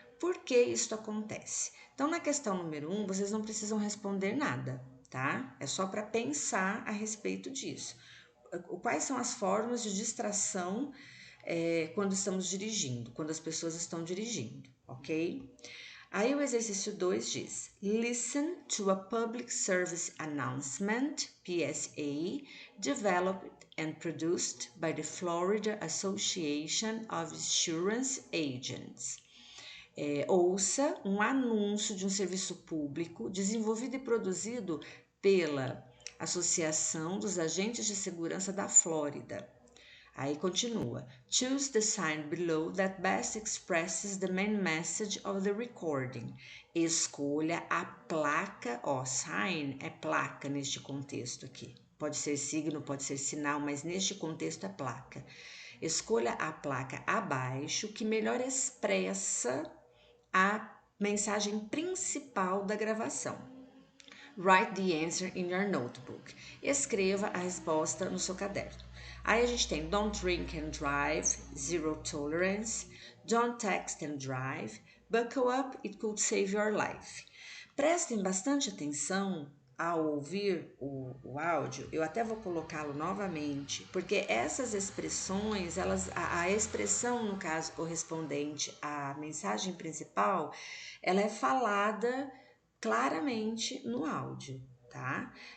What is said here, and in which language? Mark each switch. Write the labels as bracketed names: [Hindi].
[Portuguese] Por que isso acontece? Então, na questão número 1, vocês não precisam responder nada, tá? É só para pensar a respeito disso. Quais são as formas de distração quando estamos dirigindo, quando as pessoas estão dirigindo, ok? Aí o exercício 2 diz: [English] Listen to a public service announcement, PSA, developed and produced by the Florida Association of Insurance Agents. [Portuguese] Ouça um anúncio de um serviço público desenvolvido e produzido pela Associação dos Agentes de Segurança da Flórida. Aí continua. [English] Choose the sign below that best expresses the main message of the recording. [Portuguese] Escolha a placa, ó, sign é placa neste contexto aqui. Pode ser signo, pode ser sinal, mas neste contexto é placa. Escolha a placa abaixo que melhor expressa a mensagem principal da gravação. [English] Write the answer in your notebook. [Portuguese] Escreva a resposta no seu caderno. Aí a gente tem [English] don't drink and drive, zero tolerance, don't text and drive, buckle up, it could save your life. [Portuguese] Prestem bastante atenção ao ouvir o áudio, eu até vou colocá-lo novamente, porque essas expressões, a expressão, no caso correspondente à mensagem principal, ela é falada claramente no áudio, tá?